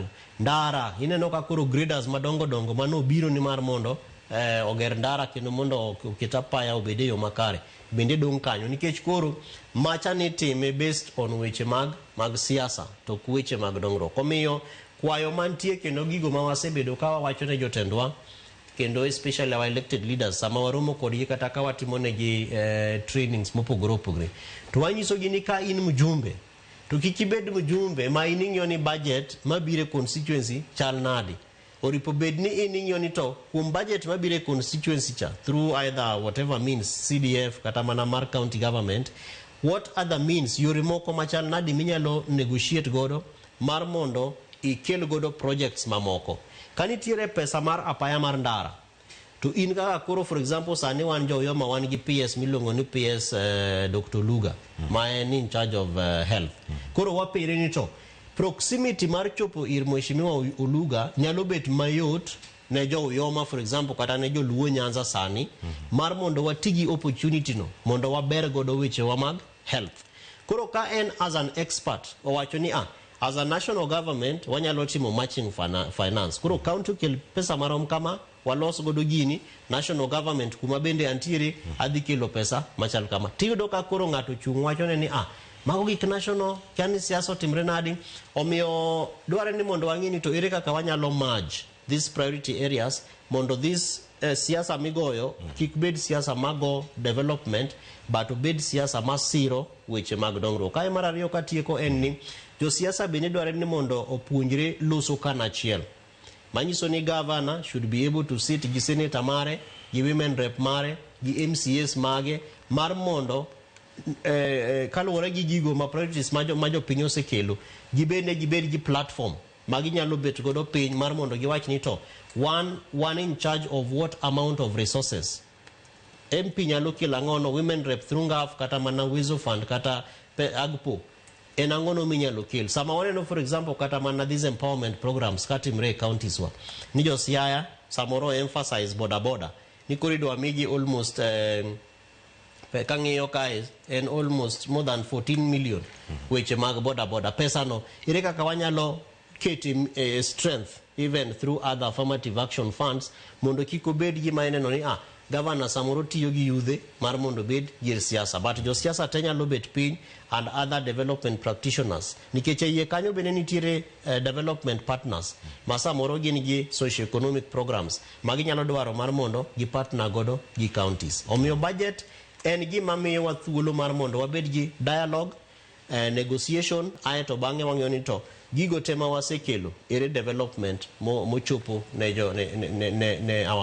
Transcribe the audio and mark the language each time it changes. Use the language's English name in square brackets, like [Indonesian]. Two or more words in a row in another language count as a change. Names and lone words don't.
[Luo (Kenya and Tanzania)] Ndara ineno kakoro graders madongo mano biro ni mar mondo oger ndara kendo mondo oketa paya obede yo makare bende dong kanyo nikech koro macha ni time [English] based on [Luo (Kenya and Tanzania)] weche mag siasa to weche mag dongruok. Omiyo kwayo mantie kendo gigo ma wasebedo ka wawacho ne jotendwa kendo [English] especially our elected leaders [Luo (Kenya and Tanzania)] sama waromo kodgi kata ka watimo negi trainings mopogore opogore to wanyiso gi ni ka in mjumbe to kikibed mjumbe ma ining'yo ni budget mabire constituency chal nadi. Oripo bed ni ining'yo ni to kuom budget mabire constituency cha [English] through either whatever means [Luo (Kenya and Tanzania)] CDF kata mana mar county government, [English] what other means [Luo (Kenya and Tanzania)] yore moko machal nadi minyalo negotiate godo mar mondo ikel godo projects mamoko. Kanitiere pesa mar apaya mar ndara to in kaka koro [English] for example [Luo (Kenya and Tanzania)] sani wan joyo ma wan gi PS milongo ni PS Dr. Luga ma en [English] in charge of health. [Luo (Kenya and Tanzania)] Koro wapire ni to proximity mar chopo ir mheshimiwa Oluga nyalo bet mayot ne jo Yoma [English] for example [Luo (Kenya and Tanzania)] kata ne jo Luo Nyanza sani mar mondo watigi opportunity no mondo waber godo weche wa mag health. Koro ka en [English] as an expert [Luo (Kenya and Tanzania)] owacho ni [English] as a national government [Luo (Kenya and Tanzania)] wanyalo timo [English] matching finance. [Luo (Kenya and Tanzania)] Koro county kel pesa marom kama walos godo gini [English] national government [Luo (Kenya and Tanzania)] kuma bende antiere adhi kelo pesa machal kama. Tiyudo ka koro ng'ato chung wacho ni mago gik national kani siasa timre nadi. Omiyo dware ni mondo wang'ini to ere kaka wanyalo [English] merge these priority areas [Luo (Kenya and Tanzania)] mondo this siasa migoyo kik bed siasa mago development but bed siasa masiro weche mag dongruok. Kae mar ariyo katieko en ni jo siasa bende dware ni mondo opuonjre loso kanachiel. Manyiso ni [English] governor should be able to sit [Luo (Kenya and Tanzania)] gi senator mare gi [English] women rep [Luo (Kenya and Tanzania)] mare gi MCAs mage mar mondo kaluwore gi gigo ma priorities ma jo piny osekelo gibed gi platform maginyalo bet godo piny mar mondo giwach ni to one [English] in charge of what amount of resources [Luo (Kenya and Tanzania)] MP nyalo kelo ang'ono, [English] women rep through [Luo (Kenya and Tanzania)] ngaf kata mana Wizo Fund kata Agpo en ang'ono minyalo kel. Sama waneno [English] for example [Luo (Kenya and Tanzania)] kata mana [English] these empowerment programs [Luo (Kenya and Tanzania)] katimre counties wa ni jo Siaya samoro emphasize boda ni corridor amigi almost kang'iyo kae en almost [English] more than 14 million [Luo (Kenya and Tanzania)] weche mag boda pesa no ire kaka wanyalo keti strength [English] even through other affirmative action funds [Luo (Kenya and Tanzania)] mondo kiko bed gi maeneno ni governor samoro tiyo gi yudhe mar mondo bed gir siasa, but jo siasa te nyalo bet piny [English] and other development practitioners [Luo (Kenya and Tanzania)] nikech iye kanyo bende nitiere [English] development partners [Luo (Kenya and Tanzania)] ma samoro gin gi [English] socio-economic programs [Luo (Kenya and Tanzania)] magi nyalo dwaro mar mondo gi partner godo gi counties. Omiyo budget en gima miyowa thuolo mar mondo wabed gi dialogue, negotiation, aeto bang'e wang'iyo ni to gigo tema wasekelo ere development mochopo ne [English] our citizens.